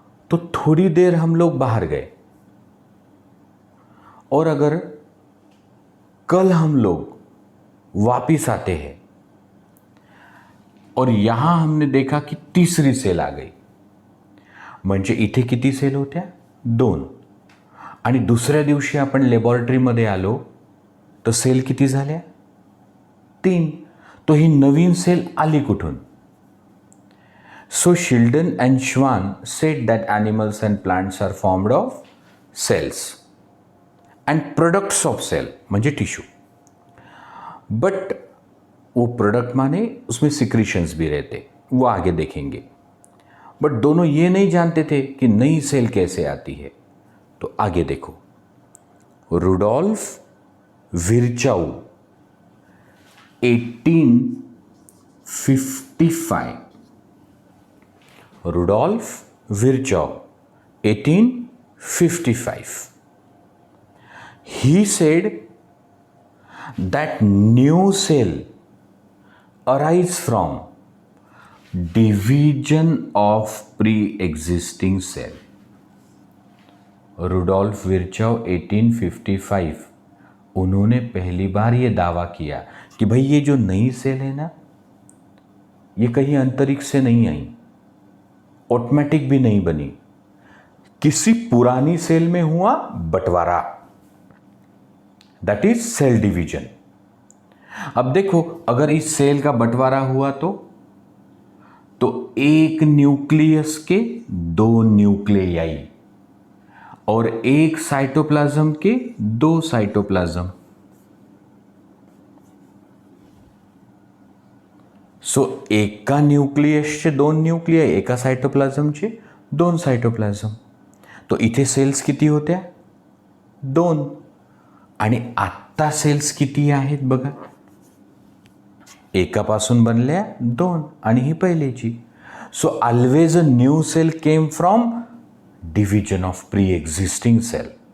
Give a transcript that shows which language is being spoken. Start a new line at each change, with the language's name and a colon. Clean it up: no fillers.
Hindi: तो थोड़ी देर हम लोग बाहर गए और अगर कल हम लोग वापिस आते हैं और यहां हमने देखा कि तीसरी सेल आ गई,
Marathi: म्हणजे इथे किती सेल होत्या? 2. आणि दुसऱ्या दिवशी आपण लॅबोरेटरीमध्ये आलो तर सेल किती झाल्या?
English: 3.
Marathi: तो ही नवीन सेल आली कुठून?
English: So Schleiden and Schwann said that animals and plants are formed of cells and products of cell म्हणजे tissue.
Hindi: बट वो प्रोडक्ट माने उसमें सिक्रीशंस भी रहते, वो आगे देखेंगे. बट दोनों ये नहीं जानते थे कि नई सेल कैसे आती है. तो आगे देखो, Rudolf विर्चाउ 1855. Rudolf विर्चाउ 1855.
English: He said that new cell arise from division of pre-existing cell.
Hindi: Rudolf विर्चाउ 1855 उन्होंने पहली बार ये दावा किया कि भाई ये जो नई सेल है ना, ये कहीं अंतरिक्ष से नहीं आई, ऑटोमेटिक भी नहीं बनी, किसी पुरानी सेल में हुआ बंटवारा,
English: That is cell division.
Hindi: अब देखो, अगर इस सेल का बंटवारा हुआ तो एक न्यूक्लियस के 2 न्यूक्लियाई और एक साइटोप्लाज्म के 2 साइटोप्लाज्म।
Marathi: सो एका न्यूक्लियसचे 2 न्यूक्लिय, एका सायटोप्लाझमचे 2 सायटोप्लाझम. तो इथे सेल्स किती होत्या? 2. आणि आत्ता सेल्स किती आहेत बघा. एकापासून बनल्या 2 आणि ही पहिलीची.
English: So always a new cell came from division of pre existing cell.